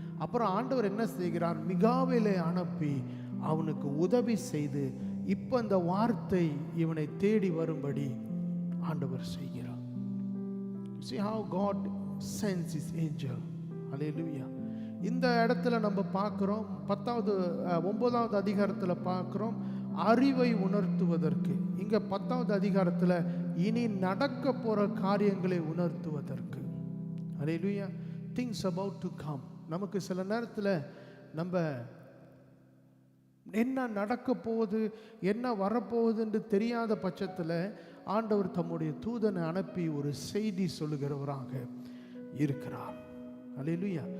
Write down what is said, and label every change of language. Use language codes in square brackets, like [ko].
[ta] அப்புறம் ஆண்டவர் என்ன செய்கிறார்? மிகாவேலை அனுப்பி அவனுக்கு உதவி செய்து இப்ப அந்த வார்த்தை இவனை தேடி வரும்படி ஆண்டவர் செய்கிறார். [en] See how God sends his angel. Hallelujah. [ta] இந்த இடத்துல நம்ம பார்க்கிறோம், 9வது அதிகாரத்தில் பார்க்கிறோம், அறிவை உணர்த்துவதற்கு. இங்க 10வது அதிகாரத்தில் இனி நடக்க போற காரியங்களை உணர்த்துவதற்கு. Hallelujah. [en] Things about to come. [ta] நமக்கு சில நேரத்தில் நம்ம என்ன நடக்க போகுது, என்ன வரப்போகுது என்று தெரியாத பட்சத்தில் ஆண்டவர் தம்முடைய தூதனை அனுப்பி ஒரு செய்தி சொல்லுகிறவராக இருக்கிறார். அல்லேலூயா.